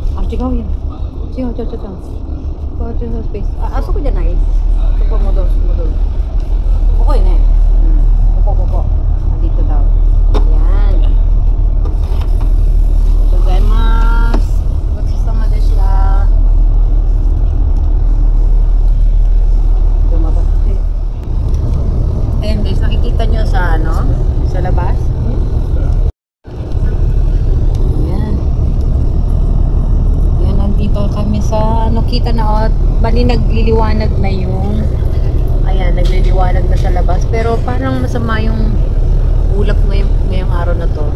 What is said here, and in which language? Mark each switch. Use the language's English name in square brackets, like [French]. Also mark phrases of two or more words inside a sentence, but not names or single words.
[Japanese] 違うやん。違う。こっちのスペース。あそこじゃない？そこ戻る。ここよね。 [Filipino] ここ。dito daw. Yan. [Japanese] Gozaimasu. ごちそうさまでした. [Filipino] Lumabas. Ayan guys, nakikita nyo sa sa labas. Ayan, nandito kami sa kita na bali nagliliwanag na yung nagliliwanag na sa labas, pero parang masama yung ulap ngayong araw na to.